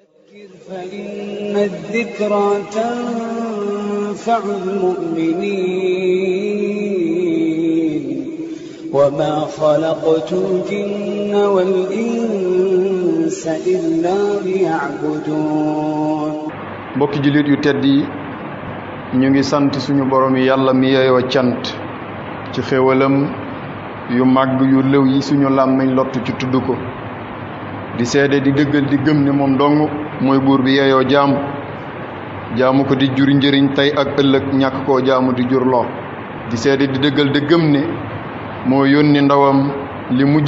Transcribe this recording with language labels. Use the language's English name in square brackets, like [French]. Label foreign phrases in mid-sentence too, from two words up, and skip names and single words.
[Arabic] فإن الذكرى تنفع المؤمنين وما خلقت الجن والإنس إلا ليعبدون [Wolof] mbokki jullit yu tedd yi ñu ngi sant suñu borom yi yàlla mi yeyoo cant ci xéewalam yu màgg yu lëw yi suñu làmmiñ lott ci tudd ko di seede di dëggal di gëm ne moom dong mooy buur bi yeyoo jaamu ko di jur njëriñ tey ak ëllëg ñàkk koo jaamu di jur lor di seede di dëggal di gëm ne moo yónni ndawam li mujj